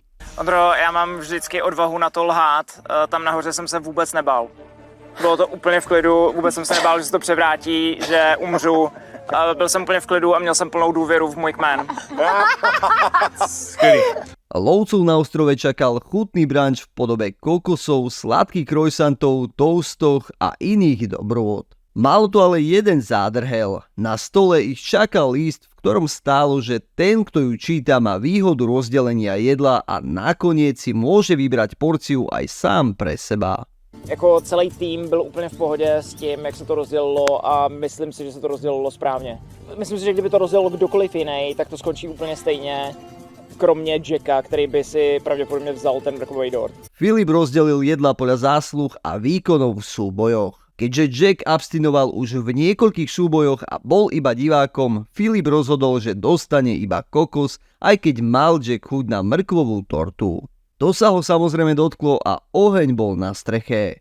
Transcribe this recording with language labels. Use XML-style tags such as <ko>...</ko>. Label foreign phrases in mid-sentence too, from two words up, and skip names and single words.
<cs>Ondro, já mám vždycky odvahu na to lhát, tam nahoře jsem se vůbec nebál. Bylo to úplně v klidu, vůbec jsem se nebál, že se to převrátí, že umřu. Byl jsem úplně v klidu a měl jsem plnou důvěru v můj kmen. Skvělý.</cs> <sk>Lovcov na ostrove čakal chutný brunch v podobe kokosov, sladkých croissantov, toastoch a iných dobrôd. Malo to ale jeden zádrhel. Na stole ich čakal list, v ktorom stálo, že ten, kto ju číta, má výhodu rozdelenia jedla a nakoniec si môže vybrať porciu aj sám pre seba.</sk> <cs>Jako celý tým byl úplně v pohodě s tím, jak se to rozdělilo a myslím si, že se to rozdělilo správně. Myslím si, že kdyby to rozdělilo kdokoliv jiný, tak to skončí úplně stejně. Kromě Jacka, který by si pravděpodobně vzal ten vrchový dort.</cs> <sk>Filip rozdelil jedla podľa zásluh a výkonov v súbojoch. Keďže Jack abstinoval už v niekoľkých súbojoch a bol iba divákom, Filip rozhodol, že dostane iba kokos, aj keď mal Jack chuť na mrkvovú tortu. To sa ho samozrejme dotklo a oheň bol na streche.</sk>